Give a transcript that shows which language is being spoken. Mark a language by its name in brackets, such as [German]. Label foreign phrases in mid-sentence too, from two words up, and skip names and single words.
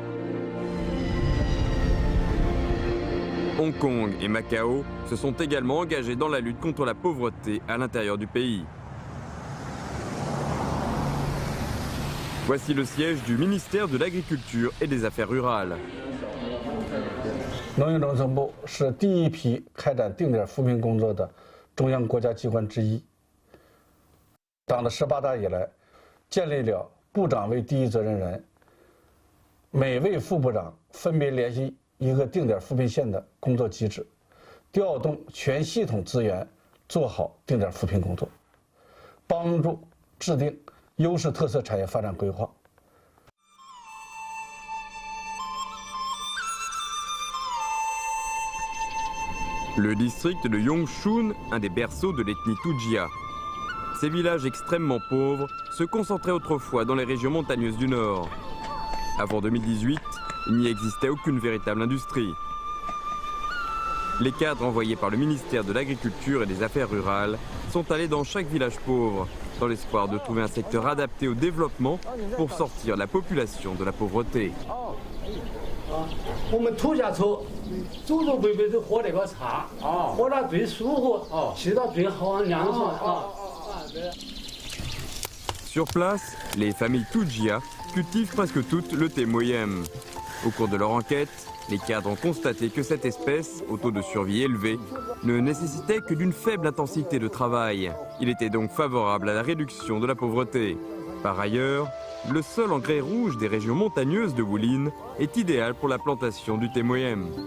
[French] Hong Kong et Macao se sont également engagés dans la lutte contre la pauvreté à l'intérieur du pays. Voici le siège du ministère de l'Agriculture et des Affaires rurales. [Chinese] 农业农村部是第一批开展定点扶贫工作的中央国家机关之一。党的18大以来，建立了部长为第一责任人，每位副部长分别联系一个定点扶贫县的工作机制，调动全系统资源，做好定点扶贫工作，帮助制定优势特色产业发展规划。 [French] Le district de Yongshun, un des berceaux de l'ethnie Tujia. Ces villages extrêmement pauvres se concentraient autrefois dans les régions montagneuses du Nord. Avant 2018, il n'y existait aucune véritable industrie. Les cadres envoyés par le ministère de l'Agriculture et des Affaires rurales sont allés dans chaque village pauvre, dans l'espoir de trouver un secteur adapté au développement pour sortir la population de la pauvreté. [Chinese] 我们土下车，祖祖辈辈都喝那个茶，喝了最舒服，吃到最好凉爽。 [French] Sur place, les familles Tujia cultivent presque toutes le thé moyem. Au cours de leur enquête, les cadres ont constaté que cette espèce, au taux de survie élevé, ne nécessitait que d'une faible intensité de travail. Il était donc favorable à la réduction de la pauvreté. Par ailleurs, le sol en grès rouge des régions montagneuses de Wulin est idéal pour la plantation du thé moyem.